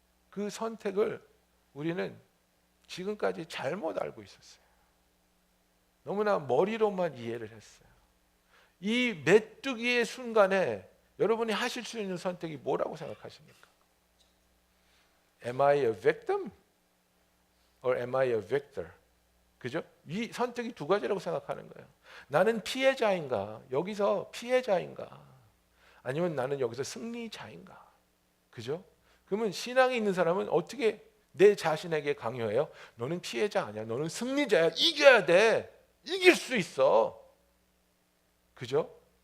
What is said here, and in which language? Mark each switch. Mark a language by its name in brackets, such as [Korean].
[Korean] 그 선택을 우리는 지금까지 잘못 알고 있었어요. 너무나 머리로만 이해를 했어요. 이 메뚜기의 순간에 여러분이 하실 수 있는 선택이 뭐라고 생각하십니까? [English] Am I a victim or am I a victor? [Korean] 그죠? 이 선택이 두 가지라고 생각하는 거예요. 나는 피해자인가? 여기서 피해자인가? 아니면 나는 여기서 승리자인가? 그죠? 그러면 신앙이 있는 사람은 어떻게 내 자신에게 강요해요? 너는 피해자 아니야. 너는 승리자야. 이겨야 돼. 이길 수 있어. 그죠?